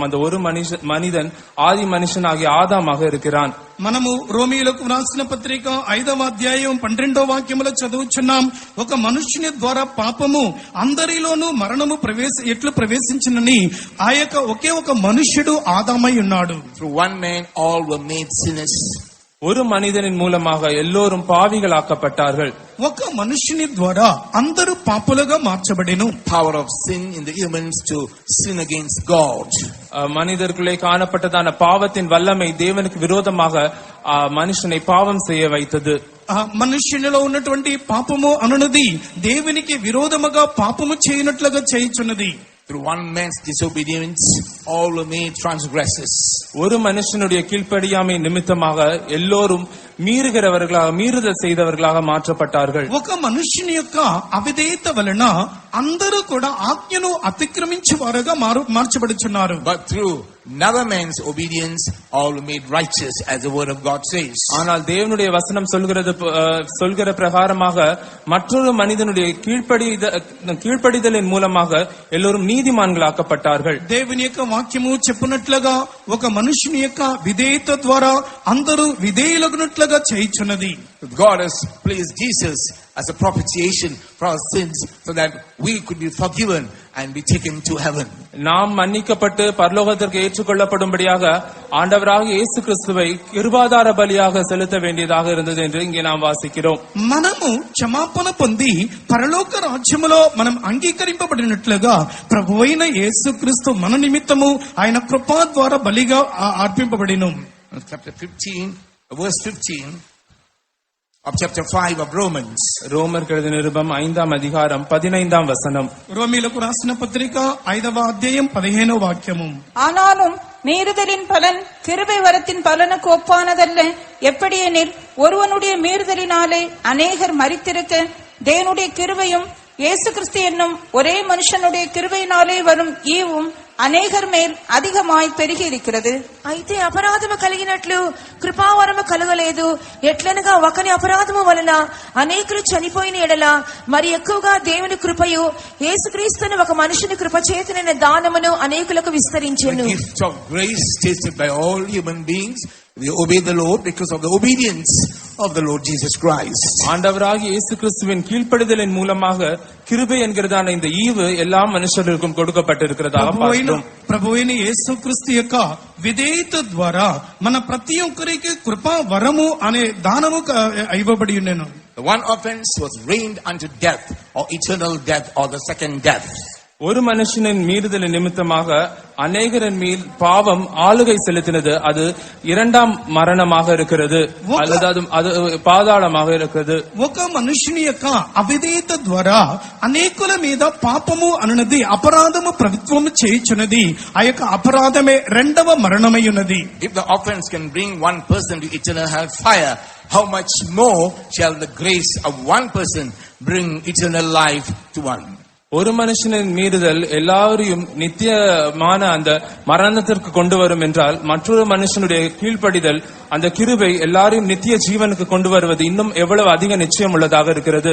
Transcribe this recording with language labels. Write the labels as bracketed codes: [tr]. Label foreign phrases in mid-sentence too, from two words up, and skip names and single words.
[ta] அந்த ஒரு மனிதன் ஆதி மனுஷனாகிய ஆதாமாக இருக்கிறான். [te] మనము రోమీయులకు రాసిన పత్రిక 5వ అధ్యాయం 12వ వాక్యములో చదువుచున్నాం. ఒక మనుష్యుని ద్వారా పాపము అందరిలోనూ మరణము ఎట్లు ప్రవేశించినని ఆ యొక్క ఒకే ఒక మనుష్యుడు ఆదామై ఉన్నాడు. [en] Through one man all were made sinners. [ta] ஒரு மனிதனின் மூலமாக எல்லோரும் பாவிகளாக்கப்பட்டார்கள். [te] ఒక మనుషుని ద్వారా అందరూ పాపులుగా మార్చబడెను. [en] Power of sin in the humans to sin against God. [ta] மனிதர்களுக்குள்ளே காணப்பட்டதான பாவத்தின் வல்லமை தேவனுக்கு விரோதமாக மனுஷனை பாவம் செய்ய வைத்தது. [te] మనుష్యునిలో ఉన్నటువంటి పాపము అనునది దేవునికి విరోధముగా పాపము చేయనట్లుగా చేయుచున్నది. [en] Through one man's disobedience, all were made transgressors. [ta] ஒரு மனுஷனுடைய கீழ்ப்படியாமை நிமித்தமாக எல்லோரும் மீறுதல் செய்தவர்களாக மாற்றப்பட்டார்கள். [te] ఒక మనుష్యుని యొక్క అవిధేయత వలన అందరూ కూడా ఆజ్ఞను అతిక్రమించే వారుగా మార్చబడుచున్నారు. [en] But through another man's obedience, all were made righteous, as the word of God says. [ta] ஆனால் தேவனுடைய வசனம் சொல்கிற பிரகாரமாக மற்றொரு மனிதனுடைய கீழ்ப்படிதலின் மூலமாக எல்லோரும் நீதிமான்களாக்கப்பட்டார்கள். [te] దేవుని యొక్క వాక్యము చెప్పినట్లుగా ఒక మనుషుని యొక్క విధేయత ద్వారా అందరూ విధేయులగునట్లుగా చేయుచున్నది. [en] God has placed Jesus as a propitiation for our sins so that we could be forgiven and be taken to heaven. [ta] நாம் மன்னிக்கப்பட்டு பரலோகத்திற்கு ஏற்றுக்கொள்ளப்படும்படியாக ஆண்டவராக இயேசு கிறிஸ்துவை கிருபாதார பலியாக செலுத்த வேண்டியதாக இருந்தது என்று இங்கே நாம் வாசிக்கிறோம். [te] మనము క్షమాపణ పొంది పరలోక రాజ్యములో మనం అంగీకరింపబడినట్లుగా ప్రభువైన యేసుక్రీస్తు మన నిమిత్తము ఆయన కృపా ద్వారా బలిగా అర్పింపబడిను. [en] Chapter 15, verse 15 of chapter 5 of Romans. [ta] ரோமருக்கு எழுதின நிருபம் 5ஆம் அதிகாரம் 15ஆம் வசனம். [te] రోమీయులకు రాసిన పత్రిక 5వ అధ్యాయం 15వ వాక్యము. [ta] ஆனாலும் மீறுதலின் பலன் கிருபை வரத்தின் பலனுக்கு ஒப்பானதல்ல. எப்படியெனில் ஒருவனுடைய மீறுதலினாலே அநேகர் மரித்திருக்க தேவனுடைய கிருபையும் இயேசு கிறிஸ்து என்னும் ஒரே மனுஷனுடைய கிருபையினாலே வரும் ஈவும் அநேகர் மேல் அதிகமாய் பெருகி இருக்கிறது. [te] అయితే అపరాధము కలిగినట్లు కృపావరము కలగలేదు. ఎట్లనగా ఒకని అపరాధము వలన అనేకులు చనిపోయిన ఎడల మరి ఎక్కువగా దేవుని కృపయు యేసుక్రీస్తును ఒక మనుషుని కృప చేతనైన దానమును అనేకులకు విస్తరించెను. [en] The gift of grace tasted by all human beings. We obey the Lord because of the obedience of the Lord Jesus Christ. [ta] ஆண்டவராகிய இயேசு கிறிஸ்துவின் கீழ்ப்படிதலின் மூலமாக கிருபை என்கிறதான இந்த ஈவு எல்லா மனுஷருக்கும் கொடுக்கப்பட்டிருக்கிறதாக பார்க்கிறோம். [te] ప్రభువైన యేసుక్రీస్తు యొక్క విధేయత ద్వారా మన ప్రతి ఒక్కరికి కృపా వరము అనే దానము ఇవ్వబడి ఉన్నను. [en] The one offense was reigned unto death or eternal death or the second death. [ta] ஒரு மனுஷனின் மீறுதலின் நிமித்தமாக அநேகரின் மேல் பாவம் ஆளுகை செலுத்தினது. அது இரண்டாம் மரணமாக இருக்கிறது அல்லது அது பாதாளமாக இருக்கிறது. [te] ఒక మనుషుని యొక్క అవిధేయత ద్వారా అనేకుల మీద పాపము అనునది అపరాధము ప్రభుత్వము చేయుచున్నది. ఆ యొక్క అపరాధమే రెండవ మరణమై ఉన్నది. [en] If the offense can bring one person to eternal hellfire, how much more shall the grace of one person bring eternal life to one? [ta] ஒரு மனுஷனின் மீறுதல் எல்லாரையும் நித்தியமான அந்த மரணத்திற்கு கொண்டு வரும் என்றால் மற்றொரு மனுஷனுடைய கீழ்ப்படிதல் அந்த கிருபை எல்லாரையும் நித்திய ஜீவனுக்கு கொண்டு வருவது இன்னும் எவ்வளவு அதிக நிச்சயம் உள்ளதாக இருக்கிறது.